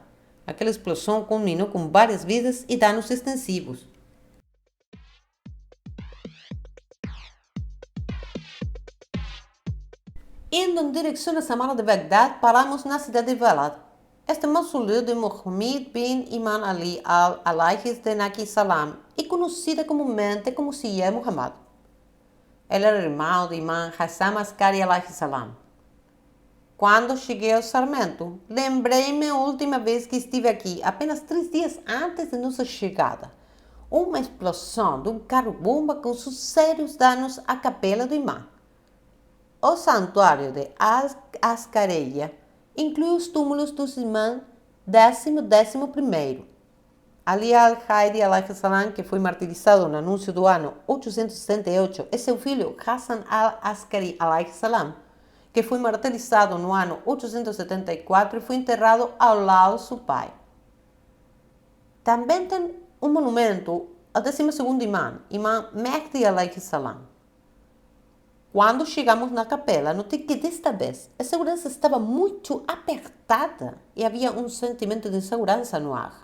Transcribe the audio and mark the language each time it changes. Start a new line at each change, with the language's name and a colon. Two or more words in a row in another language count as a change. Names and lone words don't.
Portuguese: Aquela explosão culminou com várias vidas e danos extensivos. Indo em direção à Samara de Bagdá, paramos na cidade de Balad. Este mausoleu de Muhammad bin Imam Ali
Arabic: عليه السلام
Portuguese: é conhecida comumente como Syed Muhammad. Ele era irmão de Imam Hassan Askari
Arabic: عليه السلام.
Portuguese: Quando cheguei ao Sarmento, lembrei-me a última vez que estive aqui, apenas 3 dias antes de nossa chegada. Uma explosão de um carro-bomba causou sérios danos à capela do imã. O santuário de Al-Askariya inclui os túmulos dos imãs 10º e 11º. Ali al-Haidi
Arabic: عليه السلام,
Portuguese: que foi martirizado no anúncio do ano 868, e seu filho Hassan al-Askari
Arabic: عليه السلام,
Portuguese: que foi martirizado no ano 874 e foi enterrado ao lado do seu pai. Também tem um monumento ao 12º imã, Imam Mehdi
Arabic: عليه السلام.
Portuguese: Quando chegamos na capela, notei que desta vez a segurança estava muito apertada e havia um sentimento de insegurança no ar.